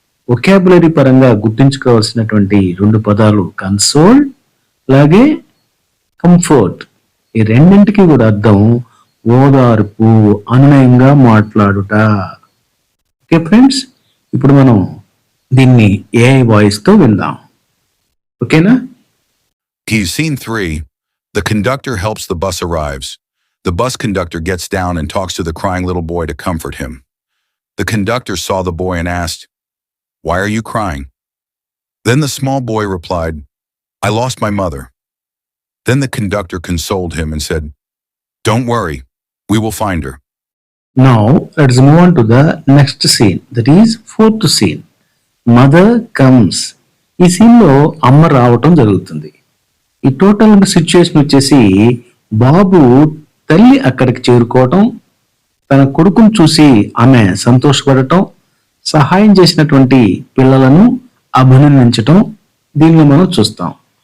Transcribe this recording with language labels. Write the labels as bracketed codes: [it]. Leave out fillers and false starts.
[te] Vocabulary పరంగా గుర్తుంచుకోవాల్సినటువంటి 2 పదాలు console అలాగే కంఫర్ట్. ఈ రెండింటికి కూడా అర్థం ఓదార్పు, అనునయంగా మాట్లాడుట. ఓకే ఫ్రెండ్స్, ఇప్పుడు మనం దీన్ని ఏఐ వాయిస్ తో విందాం. ఓకేనా? [en] He's scene 3. The conductor helps the bus arrives. The bus conductor gets down and talks to the crying little boy to comfort him. The conductor saw the boy and asked, "Why are you crying?" Then the small boy replied, "I lost my mother." Then the conductor consoled him and said, "Don't worry, we will find her." Now let's move on to the next scene, that is fourth scene. Mother comes. [te] ఈ scene లో అమ్మ రావటం జరుగుతుంది. ఈ total situation వచ్చేసి బాబు తల్లి అక్కడికి చేరుకోవటం, తన కొడుకును చూసి ఆమె సంతోషపడటం, సహాయం చేసినటువంటి పిల్లలను అభినందించటం దీనిలో మనం చూస్తాం.